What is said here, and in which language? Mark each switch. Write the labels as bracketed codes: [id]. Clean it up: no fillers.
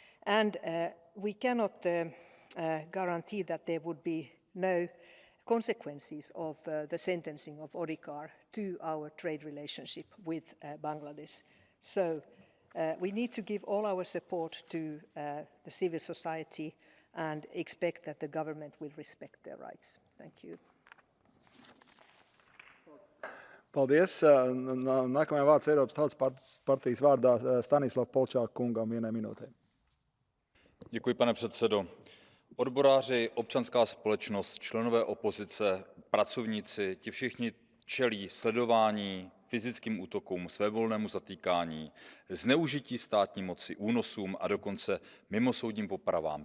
[en] And we cannot guarantee that there would be no consequences of the sentencing of Odhikar to our trade relationship with Bangladesh. So we need to give all our support to the civil society and expect that the government will respect their rights. Thank you. [lv] Paldies. Nākamajai vārds Eiropas Tautas partijas vārdā Stanislav Polčák kungam 1 minūtē. [cs] Děkuji, pane předsedo. Odboráři, občanská společnost, členové opozice, pracovníci, ti všichni čelí sledování, fyzickým útokům, svévolnému zatýkání, zneužití státní moci, únosům a dokonce mimosoudním popravám.